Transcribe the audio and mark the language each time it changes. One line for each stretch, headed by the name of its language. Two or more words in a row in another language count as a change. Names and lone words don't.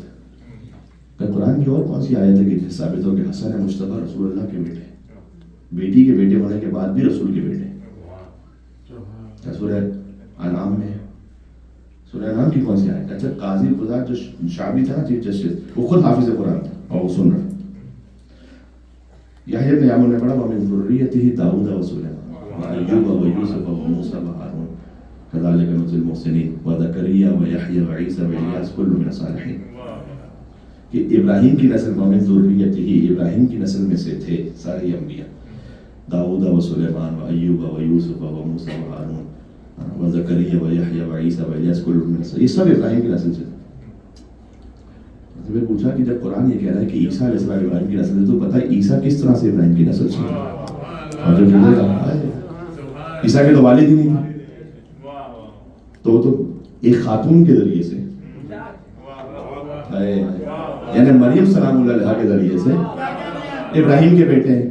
Urdu: قرآن کی اور کون سی آیت ہے کہ ثابت ہو کہ حسن مجتبیٰ رسول اللہ کے بیٹے ہیں، بیٹی کے بیٹے ہونے کے بعد بھی رسول کے بیٹے ہیں. سورہ انعام میں، سورہ انعام کی کون سی آیت؟ اچھا قاضی خدا جو شعبی تھا نا چیف جسٹس، وہ خود حافظ قرآن تھا اور وہ سن رہا. یحییٰ ابن یعمر نے پڑھا
Arabic: وَمِن ذُرِّيَّتِهِ داؤد وسلیمان وأیوب ویوسف وموسیٰ وہارون کذالک نجزی المحسنین وزکریا ویحییٰ وعیسیٰ والیاس کل من الصالحین.
Urdu: کہ ابراہیم کی نسل
Arabic: وَمِن ذُرِّيَّتِهِ
Urdu: ابراہیم کی نسل میں سے تھے سارے انبیاء،
Arabic: داؤد وسلیمان وایوب ویوسف وموسیٰ وہارون وزکریا ویحییٰ وعیسیٰ والیاس کل من الصالحین.
Urdu: یہ سب ابراہیم کی نسل سے تھے. میں پوچھا کہ جب قرآن یہ کہہ رہا ہے کہ عیسیٰ
Arabic: علیہ السلام
Urdu: ابراہیم کی نسل سے، تو پتہ ہے عیسیٰ کس طرح سے ابراہیم کی نسل سے؟ اور جو ملے گا عیسیٰ کے تو والد ہی نہیں تھے، تو ایک خاتون کے ذریعے سے، یعنی مریم
Arabic: سلام اللہ علیہ
Urdu: کے ذریعے سے ابراہیم کے بیٹے ہیں.